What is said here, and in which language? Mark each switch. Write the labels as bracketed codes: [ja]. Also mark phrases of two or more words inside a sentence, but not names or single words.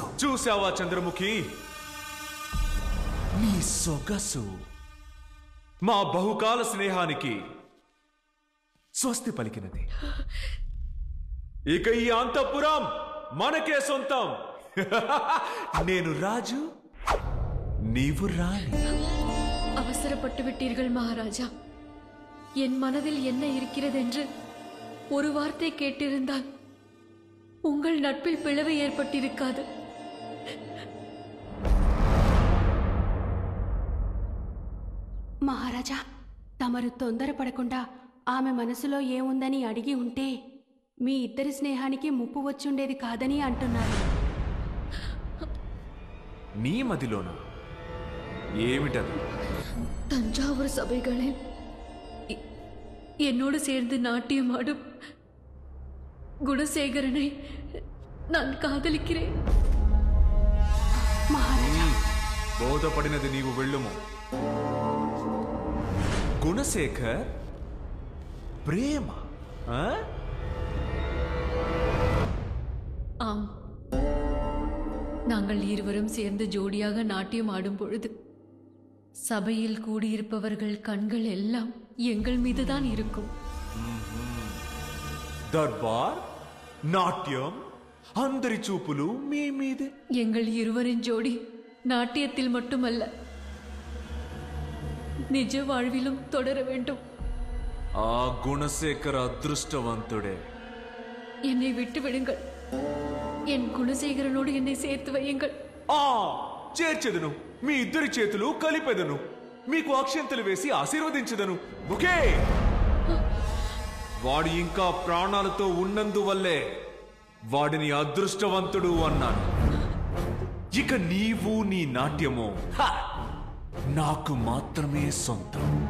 [te] చూసావా చంద్రముఖి, నీ సొగసు మా బహుకాల స్నేహానికి స్వస్తి పలికినది. ఇక ఈ అంతఃపురం మనకే సొంతం. నేను రాజు, నీవు రాణి. [ta] அவசரப்பட்டு விட்டீர்கள் மகாராஜா. என் மனதில் என்ன இருக்கிறதென்று ஒரு வார்த்தை கேட்டிருந்தால் உங்கள் நட்பில் பிளவு ஏற்பட்டிருக்காது. [te] మహారాజా, తమరు తొందరపడకుండా ఆమె మనసులో ఏముందని అడిగి ఉంటే మీ ఇద్దరి స్నేహానికి ముప్పు వచ్చుండేది కాదని అంటున్నారు. నీ మదిలోనా? ఏమిటది? [ta] தஞ்சாவூர் சபைகளில் என்னோடு சேர்ந்து நாட்டியம் ஆடும் குணசேகரனை நான் காதலிக்கிறேன். [te] బోధపడినది నీవు వెళ్ళుము. [ta] குணசேகர் பிரேம? ஆம், நாங்கள் இருவரும் சேர்ந்து ஜோடியாக நாட்டியம் ஆடும் பொழுது சபையில் கூடியிருப்பவர்கள் கண்கள் எல்லாம் எங்கள் மீதுதான் இருக்கும். [te] దర్బార్, నాట్యం, అందరి చూపులు మీ మీదే. [ta] எங்கள் இருவரின் ஜோடி நாட்டியத்தில் மட்டுமல்ல, నిజ வாழ்விலும் தொடர வேண்டும். [te] ఆ గుణశేఖర అదృష్టవంతుడే. [ta] என்னை விட்டு விடுங்கள். என் குணசேகரனோடு என்னை சேர்த்து வையுங்கள். [te] చేర్చెదను. మీ ఇద్దరి చేతులు కలిపెదను. మీకు అక్షంతలు వేసి ఆశీర్వదించదను. ఓకే? వాడు ఇంకా ప్రాణాలతో ఉన్నందువల్లే వాడిని అదృష్టవంతుడు అన్నాను. ఇక నీవు నీ నాట్యము నాకు మాత్రమే సొంతం.